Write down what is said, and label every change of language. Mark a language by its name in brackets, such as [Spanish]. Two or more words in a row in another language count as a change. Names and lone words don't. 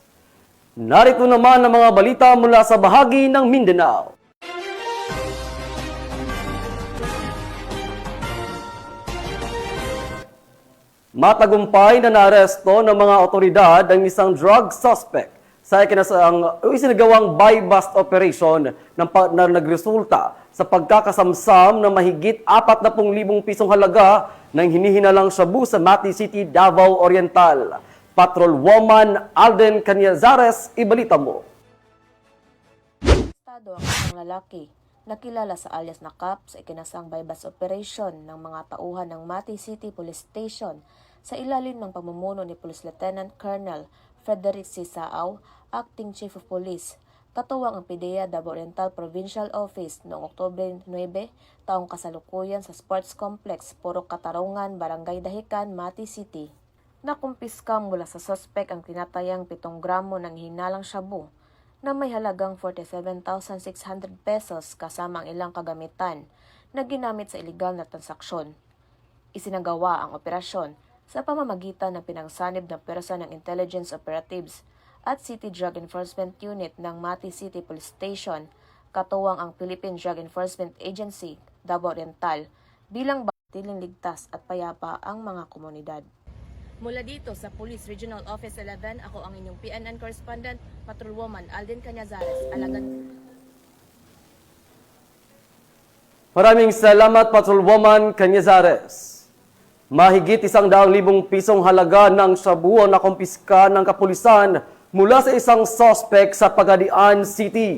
[Filipino] Narito naman ang mga balita mula sa bahagi ng Mindanao. Matagumpay na naaresto ng mga otoridad ang isang drug suspect sa isinagawang [English] buy-bust operation [Filipino] na nagresulta sa pagkakasamsam ng mahigit 40,000 pisong halaga ng hinihinalang shabu sa Mati City, Davao Oriental. Patrolwoman Alden Canyazares, ibalita mo. Estado ang isang lalaki nakilala sa alias na Cap sa ikinasang [English] buy-bust operation [Filipino] ng mga tauhan ng Mati City Police Station sa ilalim ng pamumuno ni Police Lieutenant Colonel Frederick C. Saaw, [English] Acting Chief of Police, [Filipino] katuwang ang PIDEA Davao Oriental Provincial Office noong Oktubre 9, taong kasalukuyan sa Sports Complex, Purok Katarungan, Barangay Dahican, Mati City. Nakumpiska mula sa suspect ang tinatayang 7 gramo ng hinalang shabu na may halagang 47,600 pesos kasama ang ilang kagamitan na ginamit sa iligal na transaksyon. Isinagawa ang operasyon sa pamamagitan ng pinangsanib na pwersa ng [English] intelligence operatives [Filipino] at City Drug Enforcement Unit ng Mati City Police Station, katuwang ang Philippine Drug Enforcement Agency, Davao Oriental, bilang batiling ligtas at payapa ang mga komunidad. Mula dito sa Police Regional Office 11, ako ang inyong PNN correspondent, Patrolwoman Alden Canyazares, alagad. Maraming salamat, Patrolwoman Canyazares. Mahigit 100,000 pisong halaga ng shabu ang nakumpiska ng kapulisan mula sa isang suspect sa Pagadian City.